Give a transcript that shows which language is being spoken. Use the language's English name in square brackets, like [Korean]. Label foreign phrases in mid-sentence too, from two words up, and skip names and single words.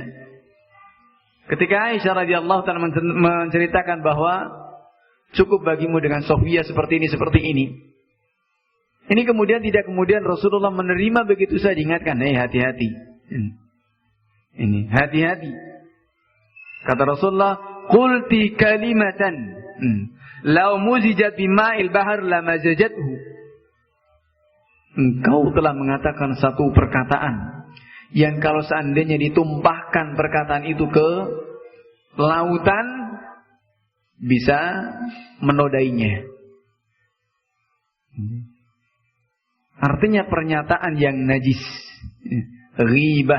[Indonesian] Ketika Aisyah [Arabic] رضي الله تعالى [Indonesian] menceritakan bahwa cukup bagimu dengan Sofia seperti ini. Ini kemudian tidak kemudian Rasulullah menerima begitu saja, diingatkan, hati-hati. Ini hati-hati. Kata Rasulullah, [Arabic] قلت كلمة لو مزجت بماء البحر لمزجته. [Indonesian] Engkau telah mengatakan satu perkataan yang kalau seandainya ditumpahkan perkataan itu ke lautan bisa menodainya. Artinya pernyataan yang najis, ghibah.